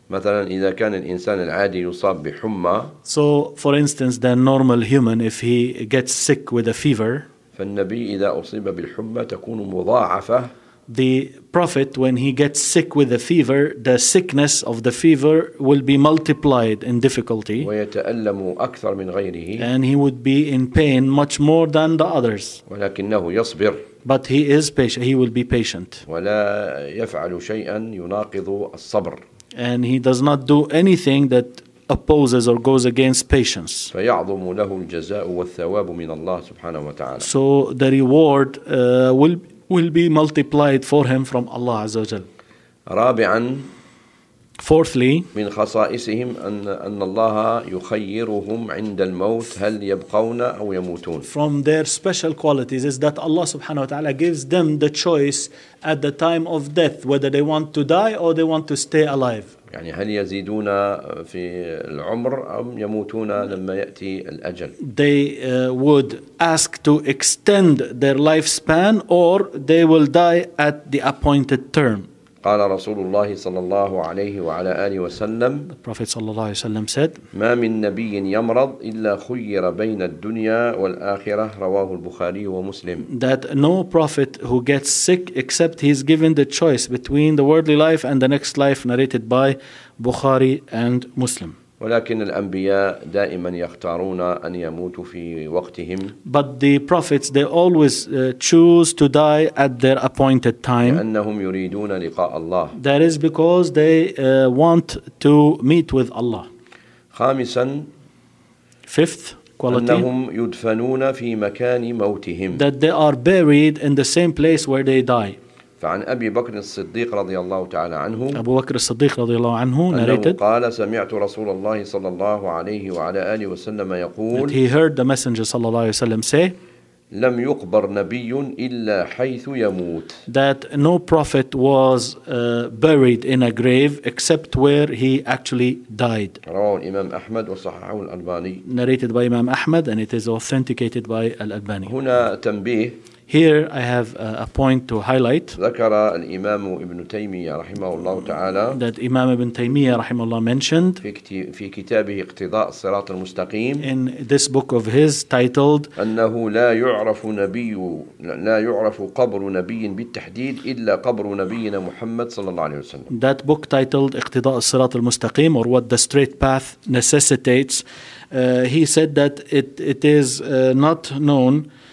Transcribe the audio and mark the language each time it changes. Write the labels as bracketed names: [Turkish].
[Arabic] مثلا إذا كان الإنسان العادي يصاب بحمى. [English] So for instance, the normal human, if he gets sick with a fever. [Arabic] فالنبي إذا أصيب بالحمى تكون مضاعفة. [English] The prophet, when he gets sick with a fever, the sickness of the fever will be multiplied in difficulty. [Arabic] ويتألم أكثر من غيره. [English] And he would be in pain much more than the others. [Arabic] ولكنه يصبر. [English] But he is patient. He will be patient. [Arabic] ولا يفعل شيئا يناقض الصبر. [English] And he does not do anything that opposes or goes against patience. [Arabic] فيعظم له الجزاء والثواب من الله سبحانه وتعالى. [English] So the reward will be multiplied for him from Allah [Arabic] عز وجل. رابعا. [English] Fourthly. [Arabic] من خصائصهم أن الله يخيرهم عند الموت هل يبقون أو يموتون. [English] From their special qualities is that Allah [Arabic] سبحانه وتعالى [English] gives them the choice at the time of death whether they want to die or they want to stay alive. [Arabic] يعني هل يزيدون في العمر أم يموتون لما يأتي الأجل؟ [English] They would ask to extend their lifespan or they will die at the appointed term. [Arabic] قال رسول الله صلى الله عليه وعلى آله وسلم. [English] The Prophet [Arabic] صلى الله عليه وسلم [English] said. [Arabic] ما من نبي يمرض إلا خير بين الدنيا والآخرة رواه البخاري ومسلم. [English] That no prophet who gets sick except he is given the choice between the worldly life and the next life narrated by Bukhari and Muslim. [Arabic] ولكن الأنبياء دائما يختارون أن يموتوا في وقتهم. [English] But the prophets, they always choose to die at their appointed time. [Arabic] لأنهم يريدون لقاء الله. [English] That is because they want to meet with Allah. [Arabic] خامسا. [English] Fifth quality. [Arabic] أنهم يدفنون في مكان موتهم. [English] That they are buried in the same place where they die. [Arabic] فعن أبي بكر الصديق رضي الله تعالى عنه. أبو بكر الصديق رضي الله عنه. أنه قال سمعت رسول الله صلى الله عليه وعلى آله وسلم يقول. [English] He heard the messenger [Arabic] صلى الله عليه وسلم [English] say. [Arabic] لم يقبر نبي إلا حيث يموت. [English] That no prophet was buried in a grave except where he actually died. [Arabic] رواه الإمام أحمد وصححه الألباني. [English] Narrated by Imam Ahmad and it is authenticated by Al-Albani. [Arabic] هنا تنبيه. [English] Here I have a point to highlight. [Arabic] ذكر الإمام ابن تيمية رحمه الله تعالى. [English] That Imam Ibn Taymiyyah [Arabic] رحمه الله [English] mentioned. [Arabic] في كتابه اقتضاء الصراط المستقيم. [English] In this book of his titled. [Arabic] أنه لا يعرف نبي لا يعرف قبر نبي بالتحديد إلا قبر نبينا محمد صلى الله عليه وسلم. [English] That book titled [Arabic] اقتضاء الصراط المستقيم [English] or what the straight path necessitates. He said that it is not known.